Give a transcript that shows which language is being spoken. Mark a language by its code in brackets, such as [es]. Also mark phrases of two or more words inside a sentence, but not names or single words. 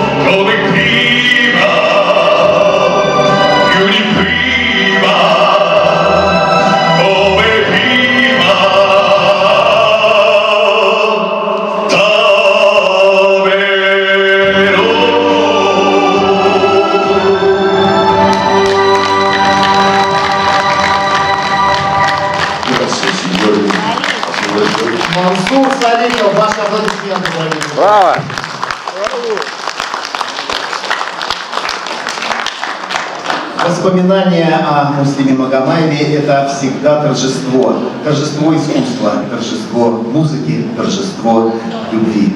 [it] come prima, più di prima, come prima, davvero. Grazie, signori. [ru] Мансур Саликов, ваши аплодисменты, дорогие. Браво! Воспоминания о Муслиме Магомаеве – это всегда торжество. Торжество искусства, торжество музыки, торжество любви.